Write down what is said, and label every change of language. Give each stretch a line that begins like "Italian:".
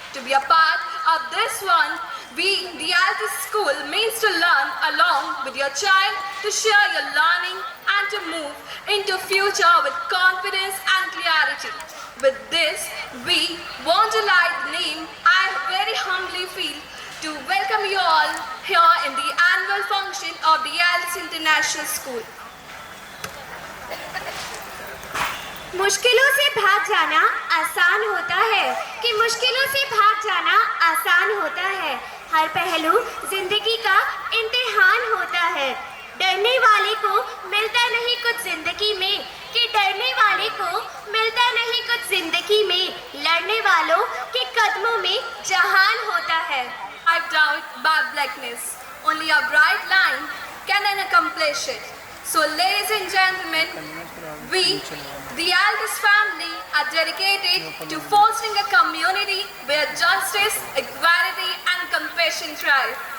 English: To be a part of this one, we, the Altus School, means to learn along with your child, to share your learning and to move into future with confidence and clarity. With this, we want to like the name I very humbly feel to welcome you all here in the annual function of the Altus International School.
Hindi: मुश्किलों से भाग जाना आसान होता है कि मुश्किलों से भाग जाना आसान होता है। हर पहलू जिंदगी का इम्तिहान होता है। डरने वाले को मिलता नहीं कुछ जिंदगी में, कि डरने वाले को मिलता नहीं कुछ जिंदगी में, लड़ने वालों के कदमों में जहान होता है।
English: Wiped out by blackness, only a bright line can accomplish it. So ladies and gentlemen, we, the Altus family, are dedicated to fostering a community where justice, equality and compassion thrive.